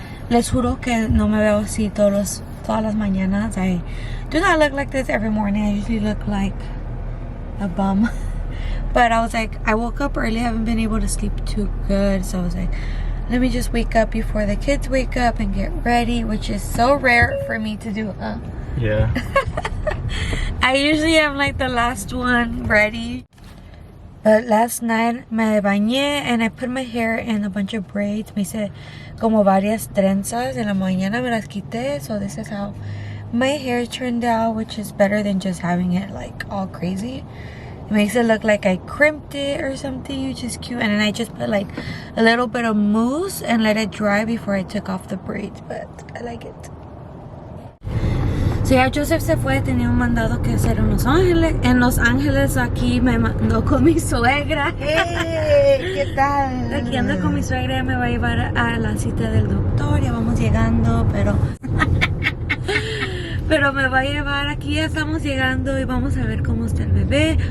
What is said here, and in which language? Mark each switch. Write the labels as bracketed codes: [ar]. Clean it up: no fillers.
[es] Les juro que no me veo así todas las mañanas. [en] I do not look like this every morning. I usually look like a bum. But I was like, I woke up early. I haven't been able to sleep too good. So I was like, let me just wake up before the kids wake up and get ready, which is so rare for me to do, huh? Yeah. I usually am like the last one ready. But last night [es] me bañé [en] and I put my hair in a bunch of braids. [es] Me hice como varias trenzas. En la mañana me las quité. [en] So this is how my hair turned out, which is better than just having it like all crazy. It makes it look like I crimped it or something, which is cute. And then I just put like a little bit of mousse and let it dry before I took off the braids. But I like it. [es] So ya Joseph se fue, tenía un mandado que hacer en Los Ángeles. En Los Ángeles aquí me mandó con mi suegra. Hey, ¿qué tal? Aquí ando con mi suegra, me va a llevar a la cita del doctor. Ya vamos llegando, pero me va a llevar aquí, ya estamos llegando y vamos a ver cómo está el bebé.